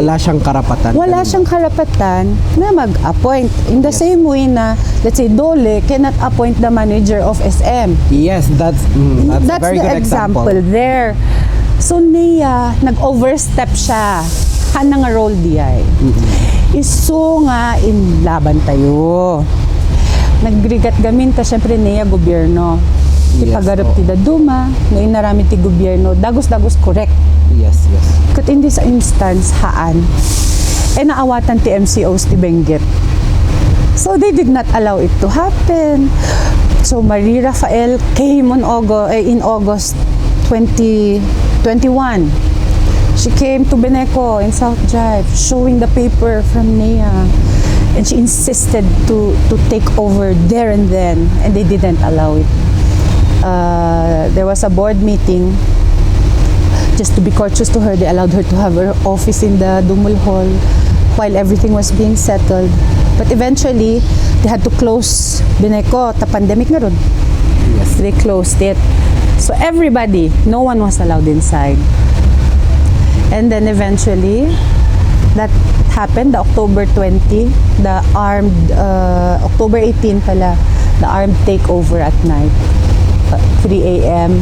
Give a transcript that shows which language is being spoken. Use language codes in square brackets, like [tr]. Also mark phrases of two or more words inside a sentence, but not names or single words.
[tl] Wala siyang karapatan. Wala siyang karapatan na mag-appoint. [en] In the same way na, let's say, Dole cannot appoint the manager of SM. Yes, that's a very the good example. there. [tl] So NEA, nag-overstep siya. [ilo] Hana nga role diay. Iso nga in laban tayo. Nagrigat gamin ta syempre NEA gobyerno. Ti pagarap ti daduma, na inarami ti gobyerno, dagos-dagos correct. [en] Yes. Kat in this instance, [ilo] haan, naawatan ti MCOs ti Benguet. [en] So they did not allow it to happen. So Marie Rafael came in August 2021. She came to Beneco in South Drive, showing the paper from NEA. And she insisted to take over there and then, and they didn't allow it. There was a board meeting. Just to be courteous to her, they allowed her to have her office in the Dumul Hall while everything was being settled. But eventually, they had to close Beneco. [ilo] Ta pandemic nga ron. [en] Yes. They closed it. So everybody, no one was allowed inside. And then eventually, that happened, the October 20, the armed, October 18 pala, the armed takeover at night, 3 a.m.